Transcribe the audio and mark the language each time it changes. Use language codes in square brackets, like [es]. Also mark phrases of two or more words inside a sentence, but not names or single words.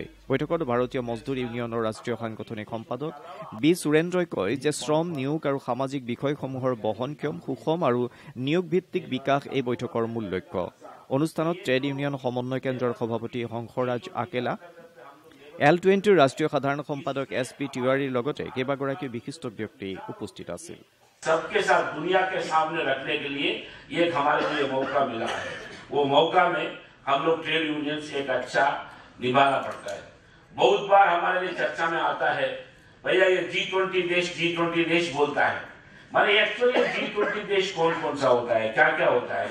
[as] বৈঠকত ভাৰতীয় মজদুৰ ইউনিয়নৰ ৰাষ্ট্ৰীয় সাংগঠনিক সম্পাদক বি সুৰেন্দ্ৰই কয় যে শ্ৰম, নিয়োগ আৰু সামাজিক বিষয়সমূহৰ বহনক্ষম, সুষম আৰু নিয়োগভিত্তিক বিকাশ এই বৈঠকৰ মূল লক্ষ্য। অনুষ্ঠানত ট্ৰেড ইউনিয়ন সমন্বয় কেন্দ্ৰৰ সভাপতি হংসৰাজ আকেলা, L20ৰ ৰাষ্ট্ৰীয় সাধাৰণ সম্পাদক SP তিৱাৰীৰ লগতে কেইবাগৰাকীও বিশিষ্ট ব্যক্তি উপস্থিত আছিল। [hi] सबके साथ दुनिया के सामने रखने के लिए ये हमारे लिए मौका मिला है। वो मौका में हम लोग ट्रेड यूनियन से एक अच्छा निभाना पड़ता है। बहुत बार हमारे लिए चर्चा में आता है भैया ये G20 देश बोलता है, माने एक्चुअली G20 देश कौन कौन सा होता है, क्या क्या होता है।